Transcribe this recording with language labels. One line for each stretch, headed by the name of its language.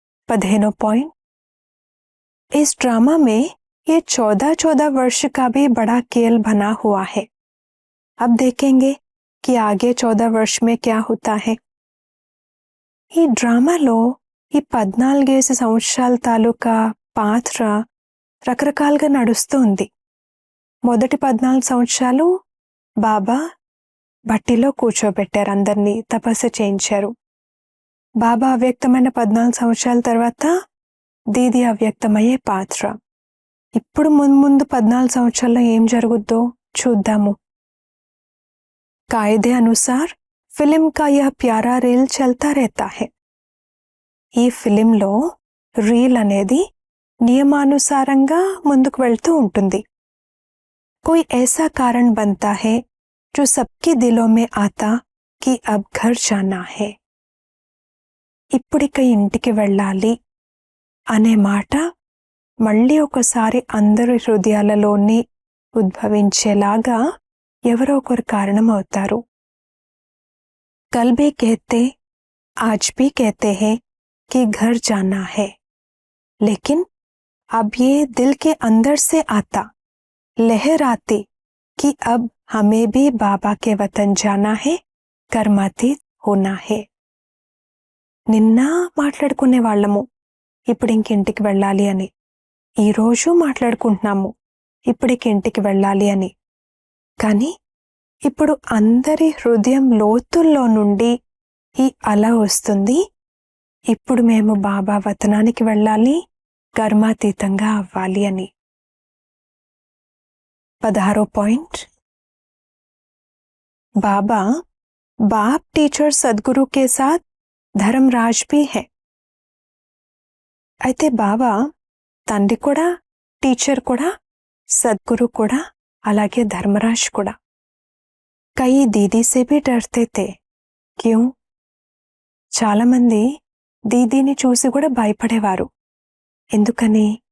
Hindi: 15 point. इस drama में ये 14 वर्ष का भी बड़ा खेल बना हुआ है. अब देखेंगे कि आगे 14 वर्ष में क्या होता है.
Telugu: ఈ డ్రామాలో ఈ 14 సంవత్సరాల తాలూకా పాత్ర రకరకాలుగా నడుస్తుంది. మొదటి 14 సంవత్సరాలు బాబా బట్టిలో కూర్చోబెట్టారు, అందరినీ తపస్సు చేయించారు. బాబా అవ్యక్తమైన 14 సంవత్సరాల తర్వాత దీది అవ్యక్తమయ్యే పాత్ర. ఇప్పుడు ముందు 14 సంవత్సరాల్లో ఏం జరుగుద్దో చూద్దాము.
Hindi: कायदे अनुसार फिल्म का यह प्यारा रील चलता रहता है.
Telugu: ఈ ఫిలింలో రీల్ అనేది నియమానుసారంగా ముందుకు వెళ్తూ ఉంటుంది.
Hindi: कोई ऐसा कारण बनता है जो सबके दिलों में आता कि अब घर जाना है.
Telugu: ఇప్పుడిక ఇంటికి వెళ్ళాలి అనే మాట మళ్ళీ ఒకసారి అందరి హృదయాలలోని ఉద్భవించేలాగా ఎవరో ఒకరు కారణం అవుతారు.
Hindi: కల్ భీ कहते, आज भी कहते हैं कि घर जाना है, लेकिन अब ये दिल के अंदर से आता, लहर आती कि अब हमें भी बाबा के वतन जाना है, कर्मातीत होना है.
Telugu: నిన్న మాట్లాడుకునే వాళ్ళము ఇప్పుడు ఇంకింటికి వెళ్ళాలి అని, ఈరోజు మాట్లాడుకుంటున్నాము ఇప్పుడికి ఇంటికి వెళ్ళాలి అని. కానీ ఇప్పుడు అందరి హృదయం లోతుల్లో నుండి ఈ అల వస్తుంది, ఇప్పుడు మేము బాబా వతనానికి వెళ్ళాలి, కర్మాతీతంగా అవ్వాలి అని.
Hindi: 16 पॉइंट. बाबा बाप टीचर सदगुरु के साथ धर्मराज भी है.
Telugu: అయితే బాబా తండ్రి కూడా టీచర్ కూడా, సద్గురు కూడా, అలాగే ధర్మరాజ్ కూడా.
Hindi: కయి దీదీ సే భీ డర్తే తే. క్యూ?
Telugu: చాలామంది దీదీని చూసి కూడా భయపడేవారు. ఎందుకని?